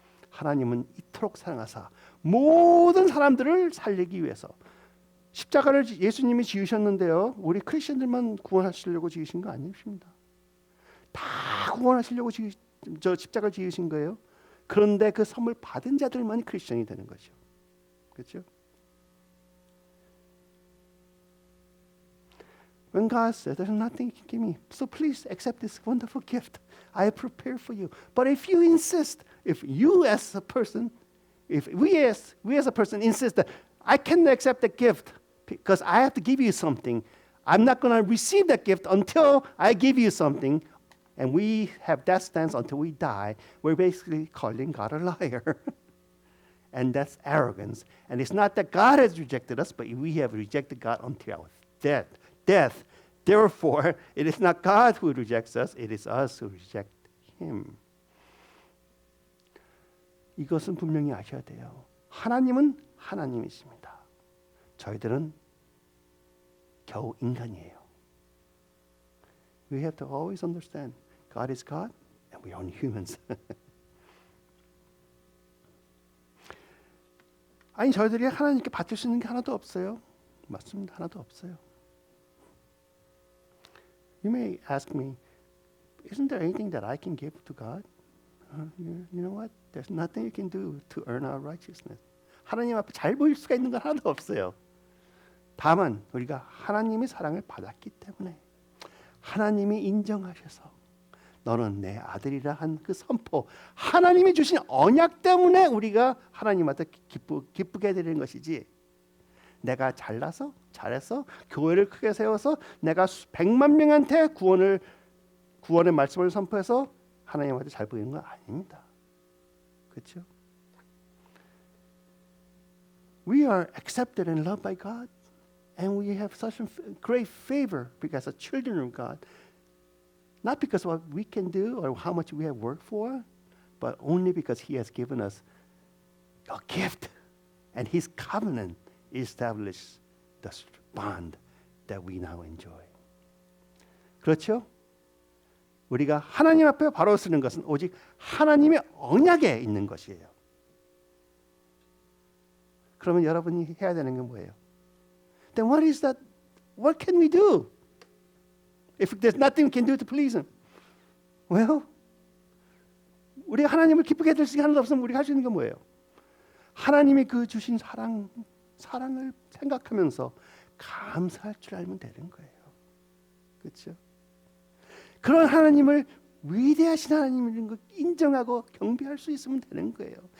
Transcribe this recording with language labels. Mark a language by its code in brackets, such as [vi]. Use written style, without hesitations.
[ko] 하나님은 이토록 사랑하사 모든 사람들을 살리기 위해서 십자가를 예수님이 지으셨는데요. 우리 크리스천들만 구원하시려고 지으신 거 아니십니다. 다 구원하시려고 십자가를 지으신 거예요. 그런데 그 선물 받은 자들만이 크리스천이 되는 거죠. 그렇죠? [en] When God says, "There's nothing you can give me, so please accept this wonderful gift I have prepared for you." But if you insist, if you as a person, if we as a person insist that I cannot accept the gift because I have to give you something, I'm not going to receive that gift until I give you something, and we have that stance until we die, we're basically calling God a liar. And that's arrogance. And it's not that God has rejected us, but we have rejected God until our death. Therefore, it is not God who rejects us, it is us who reject Him. [ko] 이것은 분명히 아셔야 돼요. 하나님은 하나님이십니다. 저희들은 겨우 인간이에요. [en] We have to always understand God is God and we are only humans. [ko] 아니 저희들이 하나님께 받을 수 있는 게 하나도 없어요. 맞습니다. 하나도 없어요. [en] You may ask me, isn't there anything that I can give to God? You know what? There's nothing you can do to earn our righteousness. [ko] 하나님 앞에 잘 보일 수가 있는 건 하나도 없어요. 다만 우리가 하나님의 사랑을 받았기 때문에 하나님이 인정하셔서 너는 내 아들이라 한 그 선포, 하나님이 주신 언약 때문에 우리가 하나님한테 기쁘게 드리는 것이지, 내가 잘해서 교회를 크게 세워서 내가 100만 명한테 구원의 말씀을 선포해서 하나님한테 잘 보이는 건 아닙니다. 그렇죠? [en] We are accepted and loved by God, and we have such a great favor because of children of God. Not because of what we can do or how much we have worked for, but only because He has given us a gift, and His covenant established the bond that we now enjoy. [ko] 그렇죠? 우리가 하나님 앞에 바로 서는 것은 오직 하나님의 언약에 있는 것이에요. 그러면 여러분이 해야 되는 게 뭐예요? [en] Then what is that? What can we do? If there's nothing we can do to please Him. [ko] Well, 우리가 하나님을 기쁘게 해줄 수 있는 게 하나도 없으면 우리가 할 수 있는 게 뭐예요? 하나님이 그 주신 사랑을 생각하면서 감사할 줄 알면 되는 거예요. 그렇죠? 그런 하나님을 위대하신 하나님인 걸 인정하고 경배할 수 있으면 되는 거예요.